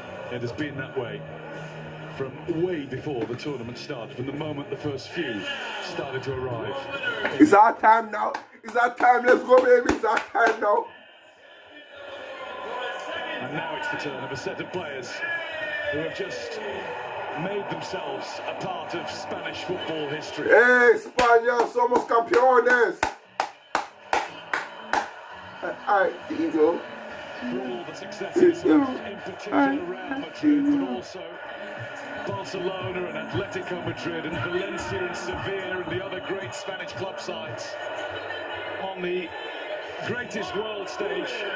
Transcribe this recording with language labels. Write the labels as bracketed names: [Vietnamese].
[English] It has been that way from way before the tournament started, from the moment the first few started to arrive. It's our time now. It's our time. Let's go, baby. It's our time now. And now it's the turn of a set of players who have just made themselves a part of Spanish football history. [Spanish] Hey, España, somos campeones. [English] All right, here you go. For all the successes of, in particular, Real Madrid, but also Barcelona and Atletico Madrid and Valencia and Sevilla and the other great Spanish club sides on the greatest world stage.